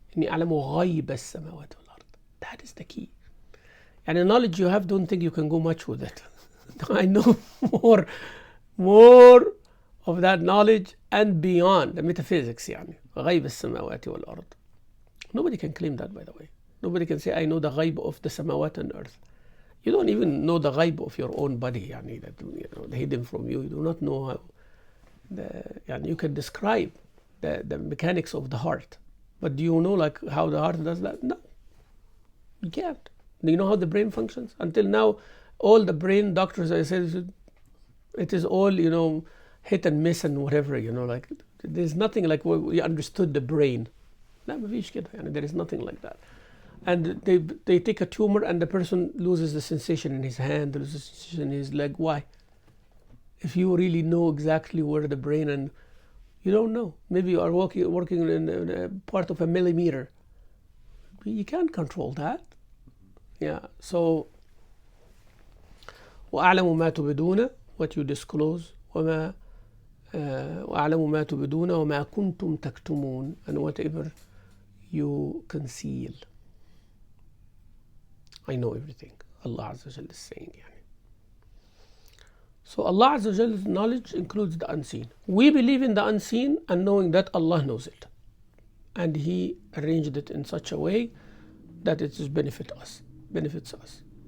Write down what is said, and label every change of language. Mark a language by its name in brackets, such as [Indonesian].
[Arabic] إني أعلم غيب السماوات والأرض. [English] That is the key. And the knowledge you have, don't think you can go much with it. I know more of that knowledge and beyond the metaphysics. [Arabic] يعني غيب السماوات والأرض. [English] Nobody can claim that, by the way. Nobody can say I know the [Arabic] غيب [English] of the samawat and earth. You don't even know the [Arabic] غيب [English] of your own body, يعني, that, you know, hidden from you. You do not know how يعني, you can describe the mechanics of the heart, but do you know like how the heart does that? No, you can't. Do you know how the brain functions? Until now, all the brain doctors, I said, it is all, you know, hit and miss and whatever, you know, like there's nothing like we understood the brain. [Arabic] لا ما فيش كده يعني, [English] there is nothing like that. And they take a tumor and the person loses the sensation in his hand, loses the sensation in his leg. Why? If you really know exactly where the brain, and you don't know, maybe you are working in a part of a millimeter. You can't control that. Yeah. So [Arabic] وأعلم ما تبدون, [English] what you disclose, [Arabic] وما وأعلم ما تبدون وما كنتم تكتمون, [English] and whatever you conceal. I know everything. Allah Azza wa Jal is saying. Yani. So Allah Azza wa Jal's knowledge includes the unseen. We believe in the unseen and knowing that Allah knows it. And He arranged it in such a way that it benefits us.